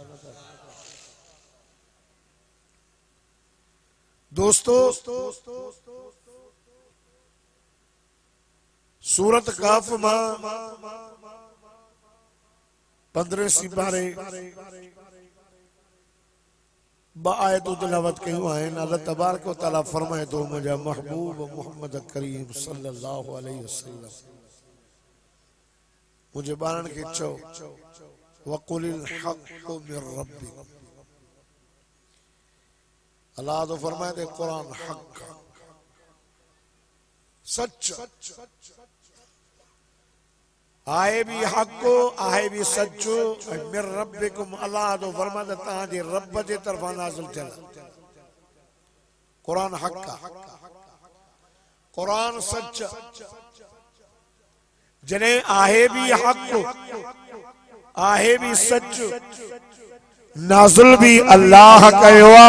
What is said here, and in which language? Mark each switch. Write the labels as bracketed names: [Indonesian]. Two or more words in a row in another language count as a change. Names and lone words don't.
[Sindhi] दोस्तों, सूरत काफ मां 15 सिपारे 2 आयतूं तिलावत कयूं आहिनि। अल्लाह [Arabic] تبارك وتعالى [Sindhi] फरमाए थो मुंहिंजा महबूब मोहम्मद करीम [Arabic] صلى الله عليه وسلم [Sindhi] मुंहिंजे ॿारनि खे चओ [Arabic] وقل الحق من ربكم. [Sindhi] अल्लाह तो फरमाए थे कुरान हक़ सच आहे भी हक़ आहे भी सचो [Arabic] من ربكم. [Sindhi] अल्लाह तो फरमाए थे तव्हांजे रब जे तरफ़ां नाज़िल थियल कुरान हक़ कुरान सच जॾहिं आहे भी हक़ आहे भी सच नाज़िल भी अल्लाह कयो आहे।